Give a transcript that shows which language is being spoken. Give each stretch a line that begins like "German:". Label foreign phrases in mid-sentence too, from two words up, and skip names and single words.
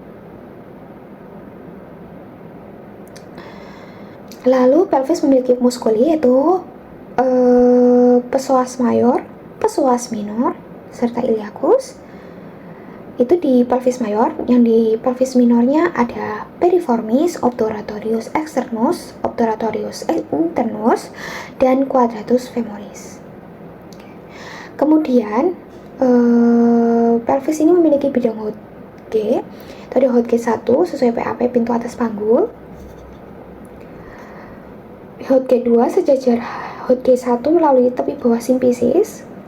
Indonesian: Lalu pelvis memiliki muskuli yaitu psoas mayor,
Latin: psoas minor,
Indonesian: serta iliacus. Itu di pelvis mayor. Yang di pelvis minornya ada piriformis,
Latin: obturatorius externus, obturatorius internus,
Indonesian: dan
Latin: quadratus femoris.
Indonesian: Kemudian pelvis ini memiliki bidang Hodge. Itu ada Hodge 1 sesuai PAP pintu atas panggul. Hodge 2 sejajar Hodge 1 melalui tepi bawah simpisis.